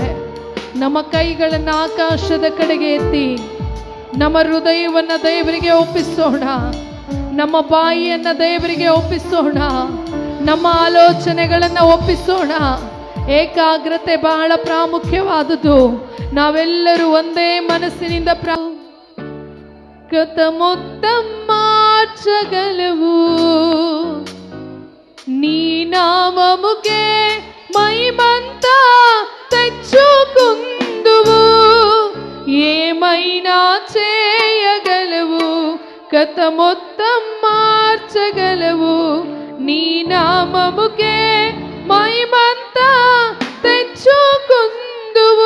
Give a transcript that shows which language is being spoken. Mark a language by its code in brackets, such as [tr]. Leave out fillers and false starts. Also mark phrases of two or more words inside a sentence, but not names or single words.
[kn] ನಮ್ಮ ಕೈಗಳನ್ನು ಆಕಾಶದ ಕಡೆಗೆ ಎತ್ತಿ ನಮ್ಮ ಹೃದಯವನ್ನು ದೇವರಿಗೆ ಒಪ್ಪಿಸೋಣ. ನಮ್ಮ ಬಾಯಿಯನ್ನು ದೇವರಿಗೆ ಒಪ್ಪಿಸೋಣ. ನಮ್ಮ ಆಲೋಚನೆಗಳನ್ನು ಒಪ್ಪಿಸೋಣ. ಏಕಾಗ್ರತೆ ಬಹಳ ಪ್ರಾಮುಖ್ಯವಾದುದು. ನಾವೆಲ್ಲರೂ ಒಂದೇ ಮನಸ್ಸಿನಿಂದ [te] గత మొత్తం మార్చగలవు, నీ నామముకే మహిమంతా తెచ్చుకుందువు. ఏమైనా చేయగలవు, గత మొత్తం మార్చగలవు, నీ నామముకే మహిమంతా తెచ్చుకుందువు.